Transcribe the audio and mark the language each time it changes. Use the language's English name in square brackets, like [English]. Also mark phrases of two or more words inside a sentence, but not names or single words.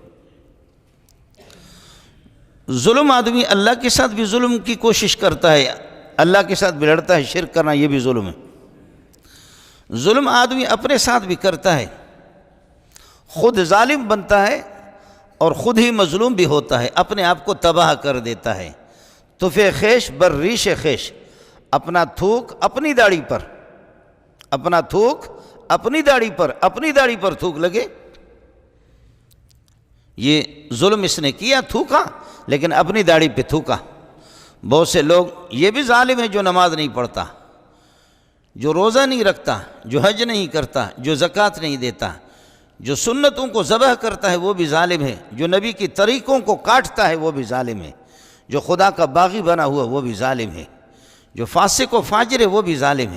[Urdu] ظلم آدمی اللہ کے ساتھ بھی ظلم کی کوشش کرتا ہے، اللہ کے ساتھ بھی لڑتا ہے، شرک کرنا یہ بھی ظلم ہے۔ ظلم آدمی اپنے ساتھ بھی کرتا ہے، خود ظالم بنتا ہے اور خود ہی مظلوم بھی ہوتا ہے، اپنے آپ کو تباہ کر دیتا ہے۔ [Persian] تفے خیش بر ریش خیش، [Urdu] اپنا تھوک اپنی داڑھی پر، اپنا تھوک اپنی داڑھی پر تھوک لگے، یہ ظلم اس نے کیا، تھوکا لیکن اپنی داڑھی پہ تھوکا۔ بہت سے لوگ یہ بھی ظالم ہیں جو نماز نہیں پڑھتا، جو روزہ نہیں رکھتا، جو حج نہیں کرتا، جو زکوٰۃ نہیں دیتا، جو سنتوں کو ذبح کرتا ہے وہ بھی ظالم ہے، جو نبی کی طریقوں کو کاٹتا ہے وہ بھی ظالم ہے، جو خدا کا باغی بنا ہوا وہ بھی ظالم ہے، جو فاسق و فاجر ہے وہ بھی ظالم ہے۔